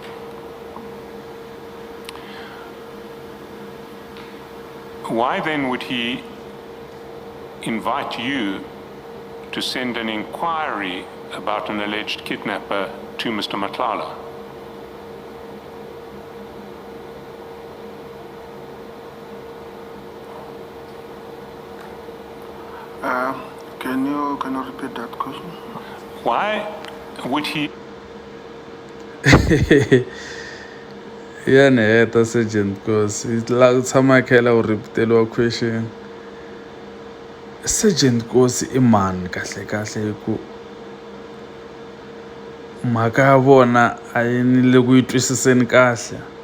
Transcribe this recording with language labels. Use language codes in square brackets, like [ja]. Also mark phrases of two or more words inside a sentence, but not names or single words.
[en] Why then would he invite you to send an inquiry about an alleged kidnapper to Mr. Matlala? Can you repeat that question? Why would he? [ts] Ya ni heta Sergeant Nkosi la tshama khela u repeateliwa question. Sergeant Nkosi I mani kahle hi ku mhaka ya vona a yi ni le ku yi twisiseni kahle